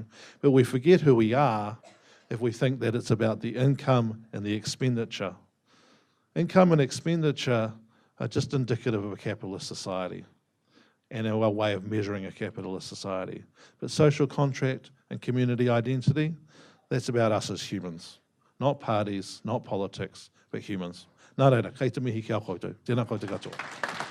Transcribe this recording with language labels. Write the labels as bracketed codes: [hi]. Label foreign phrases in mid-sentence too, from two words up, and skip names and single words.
[en] But we forget who we are if we think that it's about the income and the expenditure. Income and expenditure are just indicative of a capitalist society and our way of measuring a capitalist society. But social contract and community identity, that's about us as humans. Not parties, not politics, but humans. [mi] Nā reira, kei te mihi ki a koutou. Tēnā koutou katoa.